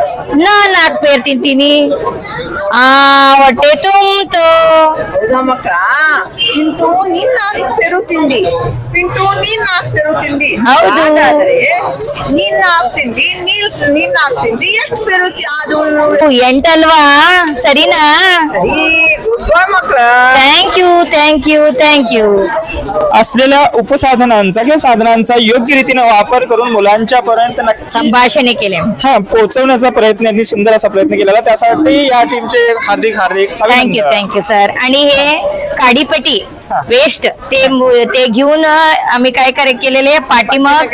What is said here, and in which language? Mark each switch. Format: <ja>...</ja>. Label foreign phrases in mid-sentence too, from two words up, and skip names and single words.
<kn>ಹೊಟ್ಟೆ ತುಂಬ್ತು. ಮಕ್ಕಳ, ಚಿಂಟು ನೀನ್ 4 ಪೇರು ತಿಂದಿ, ಪಿಂಟು ನೀನ್ 4 ಪೇರು ತಿಂದಿ. ಹೌದು, ನೀನ್ 4 ತಿಂದಿ, ನೀನ್ 4 ತಿಂದಿ. ಎಷ್ಟು ಪೇರು ಅದು? 8 ಅಲ್ವಾ? ಸರಿನಾ? सरी,</kn> <en>good boy</en> <kn>मಕ್ಕಳ.</kn> <en>thank you thank you thank you.</en> <mr>असलेल्या उपसाधनांचा किंवा साधनांचा योग्य रीतीने वापर करून मुलांच्या पर्यंत संभाषणे केले, पोहोचवण्याचा प्रयत्न, यांनी सुंदर असा प्रयत्न केलेला. त्यासाठी या टीमचे हार्दिक हार्दिक</mr> <en>thank you thank you sir.</en> <mr>आणि हे काडीपट्टी वेस्ट ते घेऊन आम्ही काय केलेले पाठीमाग</mr>